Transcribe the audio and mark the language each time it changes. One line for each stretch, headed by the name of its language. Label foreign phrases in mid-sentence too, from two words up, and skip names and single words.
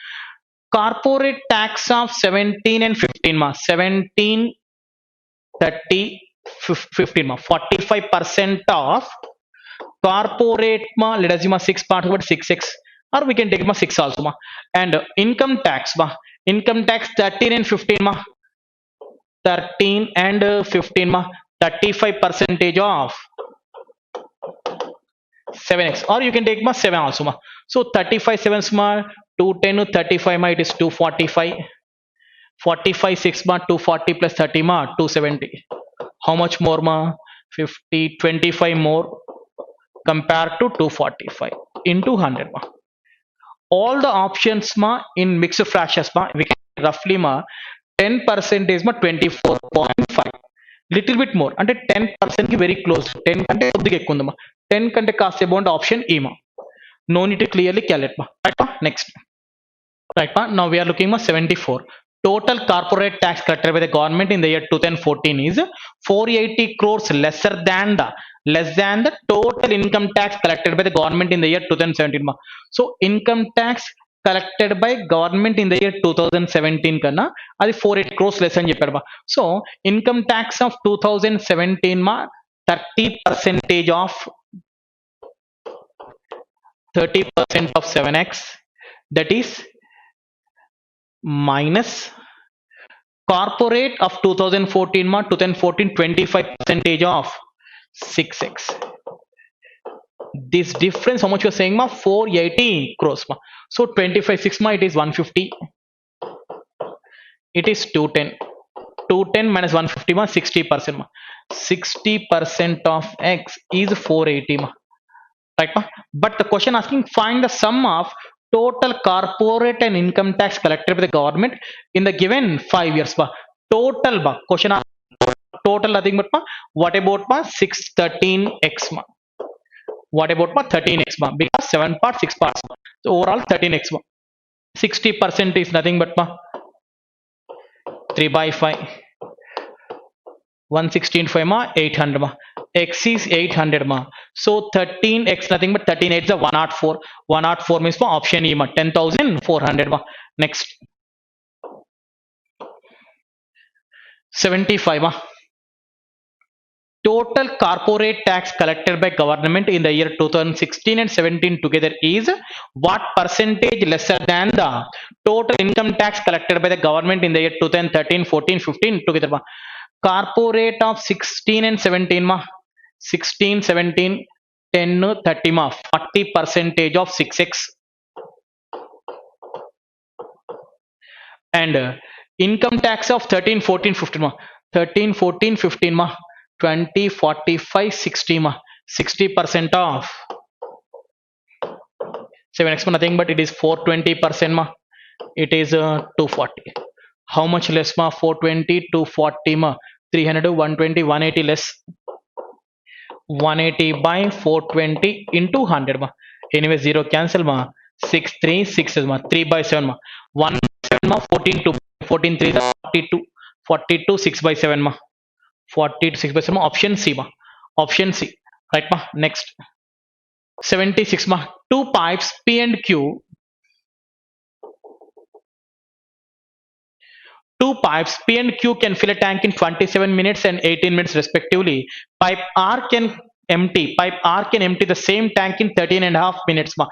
English: Corporate tax of 17 and 15 ma 17 30 15 ma 45% of corporate ma let us ma 6 part about 6x or we can take ma 6 also ma. And income tax ma 13 and 15 ma 13 and 15 ma 35% of 7x or you can take ma 7 also ma. So 35 7s ma 210 35 ma it is 245. 45 6 ma 240 plus 30 ma 270. How much more ma 50 25 more compared to 245 into 100 ma. All the options ma in mixed fractions ma we can roughly ma 10% ma 24.5 little bit more
Telugu: అంటే 10% కి
English: very close
Telugu: 10 కంటే కొద్దిగా ఎక్కువ ఉందమ్మా 10 కంటే కాస్త
English: about option A ma. No need to clearly calculate ma. Right ma. Next right ma now we are looking ma 74. total corporate tax collected by the government in the year 2014 is 480 crores less than the total income tax collected by the government in the year 2017 ma. So income tax collected by government in the year 2017
Telugu: కన్నా అది
English: 480 crores less
Telugu: అని చెప్పాడు బా.
English: సో income tax of 2017 మా 30% of 30% of 7x, that is minus corporate of 2014 ma 2014 25% of 6x. This difference, how much you're saying ma? 480 crores ma. So 25 6 ma, it is 150. It is 210. 210 minus 150 ma, 60% ma. 60% of x is 480 ma. Right ma? But the question asking, find the sum of total corporate and income tax collected by the government in the given 5 years ba. Total ba. Question total nothing but ma. What about ma 613x ma? What about ma 13x ma? Because 7 parts 6 parts ma. So overall 13x ma. 60% is nothing but ma 3 by 5. 116 ma 800 ma. X is 800 ma. So 13x nothing but 13 8 is 104. 104 means ma option E ma 10,400 ma. Next 75 ma. Total corporate tax collected by government in the year 2016 and 17 together is what percentage lesser than the total income tax collected by the government in the year 2013 14 15 together ma. Corporate of 16 and 17 ma. 16 17 10 30 ma. 40% of 6x. And income tax of 13 14 15 ma. 13 14 15 ma. 20 45 60 ma. 60% of 7x ma nothing but it is 420% ma. It is 240. How much less ma? 420 240 ma. 300 120 180 less. 180 by 420 into 100 ma. Anyway 0 cancel ma. 6 3 6 ma. 3 by 7 ma. 1 7 ma. 14 2 14 3 42. 42 6 by 7 ma. 40 to 6 by 7 ma. Option C ma. Option C. Right ma. Next 76 ma. Two pipes P and Q. Two pipes P and Q can fill a tank in 27 minutes and 18 minutes respectively. Pipe R can empty the same tank in 13 and a half minutes ma.